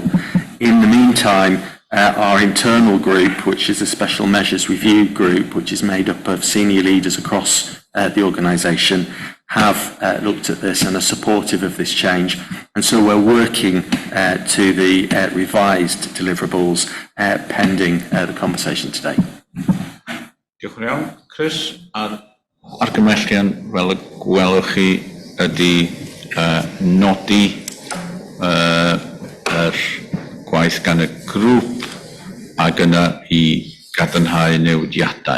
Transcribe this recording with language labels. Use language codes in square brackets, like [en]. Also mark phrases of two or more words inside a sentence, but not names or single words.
[en] In the meantime, our internal group, which is a special measures review group, which is made up of senior leaders across the organisation, have looked at this and are supportive of this change. And so we're working to the revised deliverables pending the conversation today. [cy] Diolch yn iawn, Chris. A'r argymellion, fel y gwelwch chi, ydy nodi yr gwaith gan y grŵp ac yna i gadarnhau newidiadau.